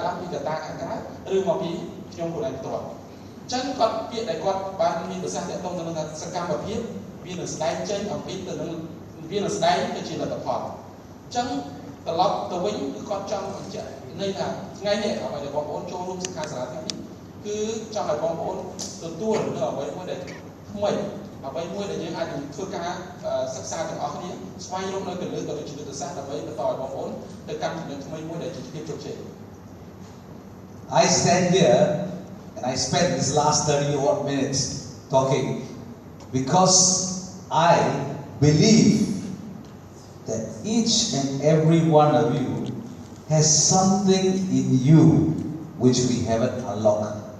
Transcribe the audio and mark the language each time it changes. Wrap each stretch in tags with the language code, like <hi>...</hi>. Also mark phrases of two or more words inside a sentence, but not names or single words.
<km>ឡើងពីកត្តាខាងក្រៅឬមកពីខ្ញុំខ្លួនឯងផ្ទាល់អញ្ចឹងគាត់ពាក្យដែលគាត់បានមានប្រសាសន៍ទាក់ទងទៅនឹងសកម្មភាពវានឹងស្ដែងចេញអំពីទៅនឹងវានឹងស្ដែងទៅជាលទ្ធផលអញ្ចឹងត្រឡប់ទៅវិញគឺគាត់ចង់បញ្ជាក់ន័យថាថ្ងៃនេះអ្វីដែលបងប្អូនចូលរួមសិក្ខាសាលាថ្ងៃនេះគឺចង់ឲ្យបងប្អូនទទួលនៅអ្វីមួយដែលថ្មីអ្វីមួយដែលយើងអាចធ្វើការសិក្សាទាំងអស់គ្នាស្វែងរកនៅកលឹះក៏ដូចជាយុទ្ធសាស្ត្រដើម្បីបន្តឲ្យបងប្អូនទៅកាន់ចំណុចថ្មីមួយដែលជាភាពជោគជ័យ</km> <en>I stand here and I spent this last 30 odd minutes talking because I believe that each and every one of you has something in you which we haven't unlocked.</en>